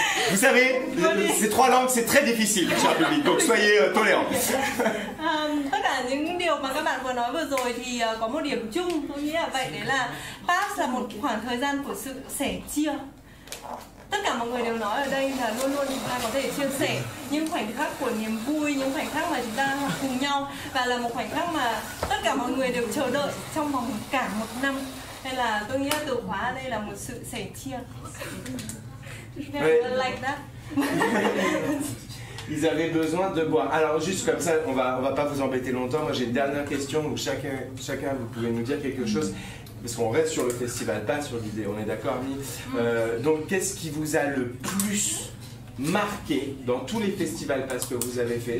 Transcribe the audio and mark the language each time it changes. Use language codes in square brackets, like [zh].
[fr] Vous savez, ces trois langues, c'est très difficile, cher public, donc soyez tolérants. [vi] Tất cả những điều mà các bạn vừa nói vừa rồi thì có một điểm chung, tôi nghĩ là vậy, đấy là Pass là một khoảng thời gian của sự sẻ chia. Tất cả mọi người đều nói ở đây là luôn luôn chúng ta có thể chia sẻ những khoảnh khắc của niềm vui, những khoảnh khắc mà chúng ta học cùng nhau, và là một khoảnh khắc mà tất cả mọi người đều chờ đợi trong vòng cả một năm. Nên là tôi nghĩ là từ khóa ở đây là một sự sẻ chia. [en] Like that. [fr] Ils avaient besoin de boire. Alors juste comme ça, on va pas vous embêter longtemps. Moi j'ai une dernière question où chacun vous pouvez nous dire quelque chose. Parce qu'on reste sur le festival, pas sur l'idée, on est d'accord, Mi? Donc qu'est-ce qui vous a le plus marqué dans tous les festivals pass que vous avez fait?